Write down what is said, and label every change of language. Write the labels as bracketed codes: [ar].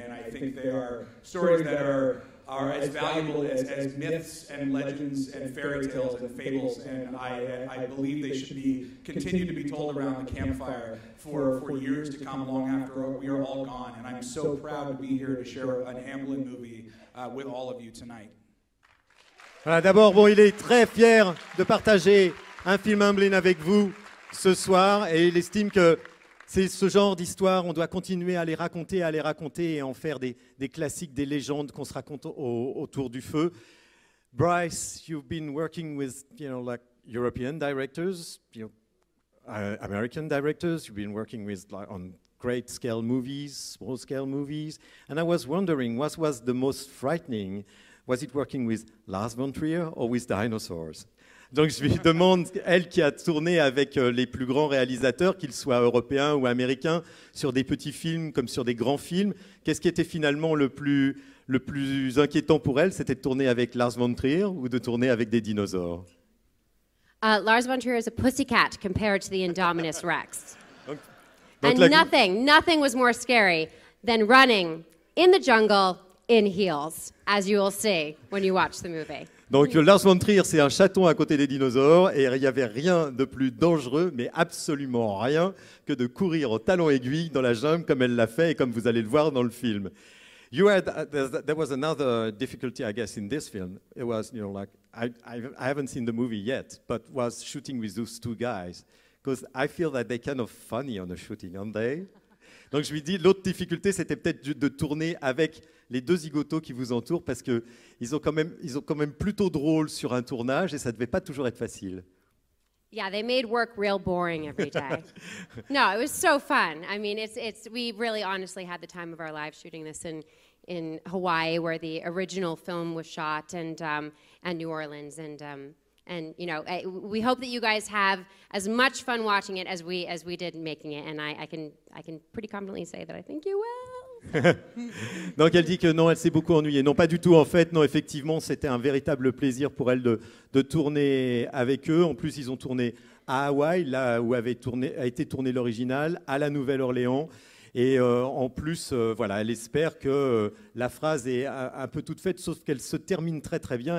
[en] And I think they are stories that are as valuable as myths and legends and fairy tales and fables, and I believe they should continue to be told around the campfire for years to come, long after we are all gone. And I'm so proud to be here to share an Amblin movie with all of you tonight. [fr] Voilà, d'abord, il est très fier de partager un film Amblin avec vous ce soir, et il estime que c'est ce genre d'histoire, on doit continuer à les raconter et en faire des classiques, des légendes qu'on se raconte autour du feu. [en] Bryce, you've been working with, like European directors, American directors. You've been working with on great scale movies, small scale movies. And I was wondering, what was the most frightening? Was it working with Lars von Trier or with dinosaurs? [fr] Donc je lui demande, elle qui a tourné avec les plus grands réalisateurs, qu'ils soient européens ou américains, sur des petits films comme sur des grands films, qu'est-ce qui était finalement le plus inquiétant pour elle? C'était de tourner avec Lars von Trier ou de tourner avec des dinosaures? [en] Lars von Trier is a pussycat compared to the Indominus Rex. [fr] Donc [en] nothing was more scary than running in the jungle in heels, as you will see when you watch the movie. [fr] Donc Lars von Trier, c'est un chaton à côté des dinosaures, et il n'y avait rien de plus dangereux, mais absolument rien, que de courir au talon aiguille dans la jungle comme elle l'a fait et comme vous allez le voir dans le film. [en] There was another difficulty, I guess, in this film. It was, like, I haven't seen the movie yet, but was shooting with those two guys, because I feel that they're kind of funny on the shooting, aren't they? [fr] Donc je lui dis, l'autre difficulté, c'était peut-être de tourner avec les deux zigotos qui vous entourent, parce qu'ils ont quand même plutôt drôle sur un tournage, et ça ne devait pas toujours être facile. [en] Yeah, they made work real boring every day. No, it was so fun. I mean, we really honestly had the time of our lives shooting this in Hawaii, where the original film was shot, and New Orleans, and we hope that you guys have as much fun watching it as we did making it, and I can pretty confidently say that I think you will. [fr] Donc elle dit que non, elle s'est beaucoup ennuyée. Non, pas du tout en fait. Non, effectivement, c'était un véritable plaisir pour elle de tourner avec eux. En plus, ils ont tourné à Hawaï, là où a été tourné l'original, à la Nouvelle-Orléans. Et en plus, voilà, elle espère que la phrase est un peu toute faite, sauf qu'elle se termine très très bien.